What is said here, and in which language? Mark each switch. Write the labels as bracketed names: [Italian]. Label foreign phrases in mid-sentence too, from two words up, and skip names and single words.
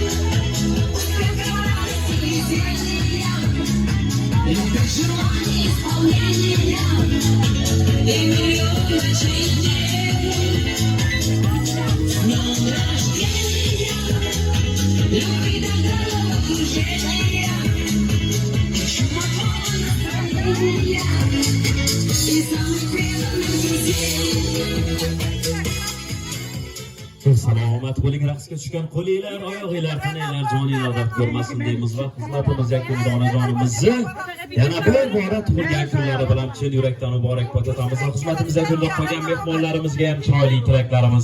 [Russian] Любых желаний исполнения и миллионы жизней. С днем рождения, любви, добра, окружения, чумового настроения и самых преданных друзей. [Uzbek] Salomat bo'ling, raqsga tushgan qo'linglar, oyoqinglar, tananglar, joninglar dard ko'rmasin deymiz va xizmatimiz yakunida onajonimizni yana bir bora tug'ilgan kunlari bilan chin yurakdan muborakbod etamiz. Xizmatimiz yakunida qolgan mehmonlarimizga ham chiroyli tilaklarimiz.